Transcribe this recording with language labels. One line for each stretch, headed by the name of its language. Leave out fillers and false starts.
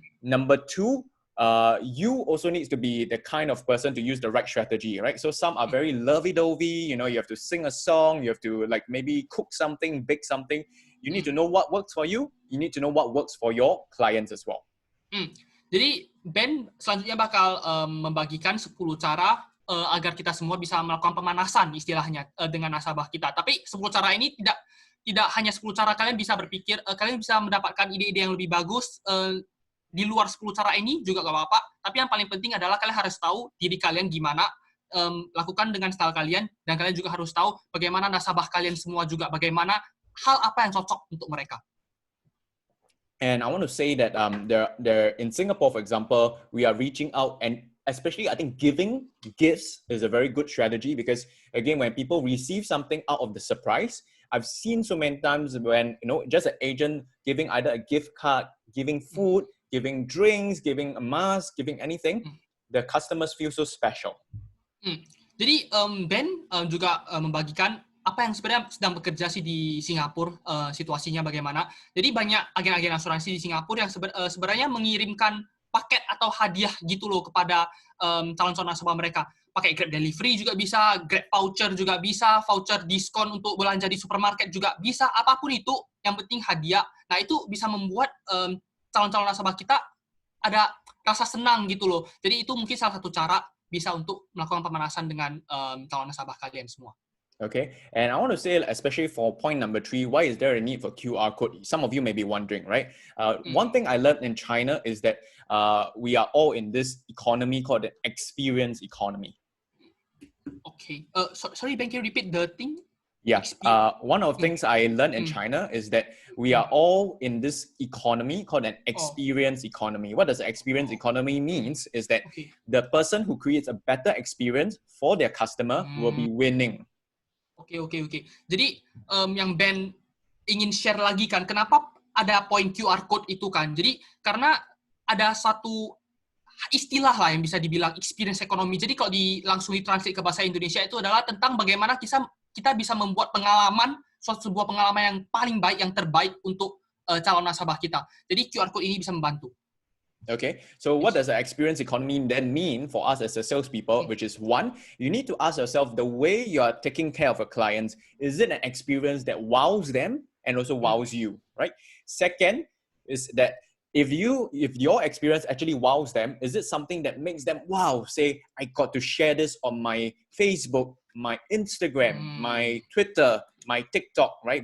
English: Number 2, you also needs to be the kind of person to use the right strategy, right? So some are very lovey-dovey, you have to sing a song, you have to like maybe cook something, bake something. You need to know what works for you. You need to know what works for your clients as well.
Indonesian: Jadi Ben selanjutnya bakal membagikan 10 cara agar kita semua bisa melakukan pemanasan istilahnya dengan nasabah kita. Tapi 10 cara ini tidak hanya 10 cara kalian bisa berpikir, kalian bisa mendapatkan ide-ide yang lebih bagus di luar 10 cara ini juga gak apa-apa. Tapi yang paling penting adalah kalian harus tahu diri kalian gimana, lakukan dengan style kalian, dan kalian juga harus tahu bagaimana nasabah kalian semua juga, bagaimana hal apa yang cocok untuk mereka.
English: And I want to say that there in Singapore, for example, we are reaching out, and especially I think giving gifts is a very good strategy, because again, when people receive something out of the surprise, I've seen so many times when just an agent giving either a gift card, giving food, giving drinks, giving a mask, giving anything, the customers feel so special.
Indonesian: Jadi Ben juga membagikan apa yang sebenarnya sedang bekerja sih di Singapura, situasinya bagaimana. Jadi banyak agen-agen asuransi di Singapura yang sebenarnya mengirimkan paket atau hadiah gitu loh kepada calon-calon nasabah mereka. pakai Grab Delivery juga bisa, Grab Voucher juga bisa, voucher diskon untuk belanja di supermarket juga bisa, apapun itu, yang penting hadiah. Nah, itu bisa membuat calon-calon nasabah kita ada rasa senang gitu loh. Jadi itu mungkin salah satu cara bisa untuk melakukan pemanasan dengan calon nasabah kalian semua.
English: Okay, and I want to say, especially for point number 3, why is there a need for QR code? Some of you may be wondering, right? One thing I learned in China is that we are all in this economy called the experience economy. Okay. Sorry, Ben, can you repeat the thing? Yeah. One of the things I learned in China is that we are all in this economy called an experience economy. What does the experience economy means is that the person who creates a better experience for their customer will be winning.
Indonesian: Oke. Jadi yang Ben ingin share lagi kan, kenapa ada poin QR code itu kan? Jadi karena ada satu istilah lah yang bisa dibilang experience ekonomi. Jadi kalau langsung ditranslate ke bahasa Indonesia itu adalah tentang bagaimana kita bisa membuat sebuah pengalaman yang paling baik, yang terbaik untuk calon nasabah kita. Jadi QR code ini bisa membantu.
English: Okay, so what does the experience economy then mean for us as a salespeople? Which is, one, you need to ask yourself, the way you are taking care of your clients, is it an experience that wows them and also wows you, right? Second is that if your experience actually wows them, is it something that makes them, wow, say, I got to share this on my Facebook, my Instagram, my Twitter, my TikTok, right?